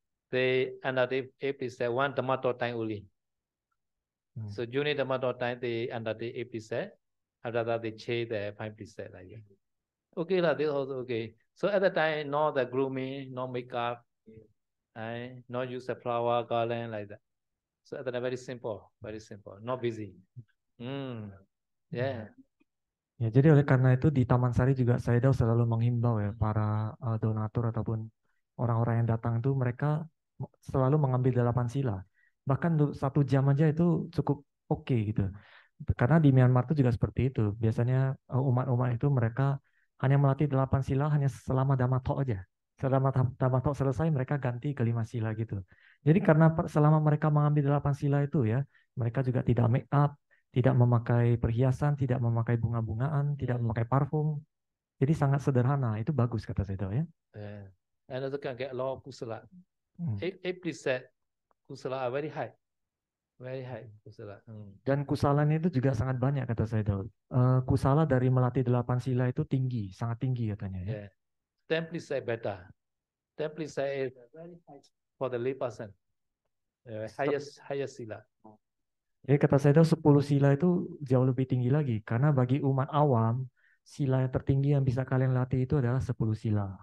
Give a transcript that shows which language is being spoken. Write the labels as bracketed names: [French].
[English] they undertake 8 precepts, one Dhamma time only. So during Dhamma time, they undertake 8 precepts. After that, they change the 5 precepts like that. Okay, like this also okay. So at the time, no the grooming, no makeup, no use the flower, garland like that. So at the time, very simple, not busy. Yeah. [Indonesian] Ya, jadi oleh karena itu di Taman Sari juga Saidao selalu menghimbau ya para donatur ataupun orang-orang yang datang itu mereka selalu mengambil 8 sila. Bahkan 1 jam aja itu cukup oke gitu. Karena di Myanmar itu juga seperti itu. Biasanya umat-umat itu mereka hanya melatih 8 sila hanya selama Dhammatok aja. Selama Dhammatok selesai mereka ganti ke 5 sila gitu. Jadi karena selama mereka mengambil 8 sila itu ya, mereka juga tidak make up, tidak memakai perhiasan, tidak memakai bunga-bungaan, tidak memakai parfum. Jadi sangat sederhana. Itu bagus kata Saidao ya. [English] And also can get a lot of kusala. 8 precepts kusala are very high. Very high kusala. [Indonesian] Dan kusalanya itu juga sangat banyak kata Saidao. Kusala dari melatih 8 sila itu tinggi, sangat tinggi katanya ya. [English] 10 precepts better. 10 precepts is very high for the lay person. Highest sila. [Indonesian] Jadi kata Saidao 10 sila itu jauh lebih tinggi lagi. Karena bagi umat awam, sila yang tertinggi yang bisa kalian latih itu adalah 10 sila.